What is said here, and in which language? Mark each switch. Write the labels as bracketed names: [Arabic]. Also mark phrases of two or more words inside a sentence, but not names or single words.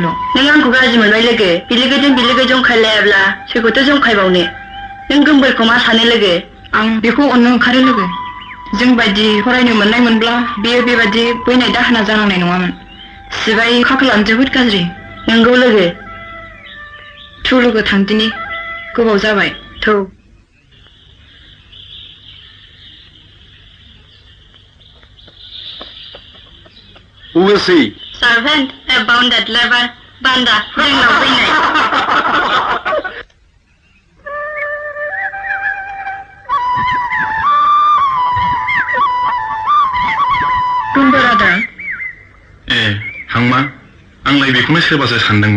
[Bodo] नों आंखौ गाज्रि मोनबाय लोगो बिलोगोजों बिलोगो जंखायलायाब्ला सोरखौथ' जंखायबावनो नों गोमबोरखौ मा सानो लोगो आं बेखौ अननो ओंखारो लोगो जों बायदि फरायनो मोननाय मोनब्ला बेयो बेबायदि बैनाय दाहोना जानांनाय नङामोन सिबाय खाफालानो जोबोद गाज्रि नोंगौ लोगो थु लोगो थांदिनि गोबाव जाबाय थौ [English] Who is he? Servant, a bounded lever, banda, [Bodo] जोंनाव फैनाय गोमबोर आदा ए हांमा आंलाय बेखौनो सोरबासो सानदोंमोन